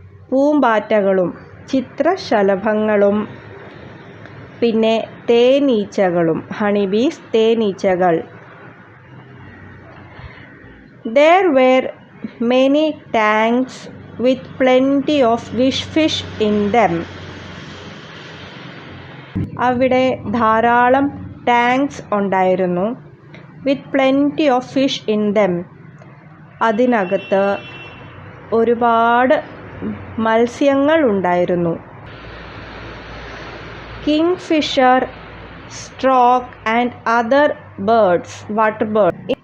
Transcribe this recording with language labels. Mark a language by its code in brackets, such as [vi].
[ml] പൂമ്പാറ്റകളും ചിത്രശലഭങ്ങളും പിന്നെ തേനീച്ചകളും. ഹണിബീസ്, തേനീച്ചകൾ. [en] There were many tanks with plenty of fish in them. [ml] അവിടെ ധാരാളം ടാങ്ക്സ് ഉണ്ടായിരുന്നു. [en] With plenty of fish in them. [ml] അതിനകത്ത് ഒരുപാട് മത്സ്യങ്ങൾ ഉണ്ടായിരുന്നു. [en] Kingfisher, stork and other birds, water birds.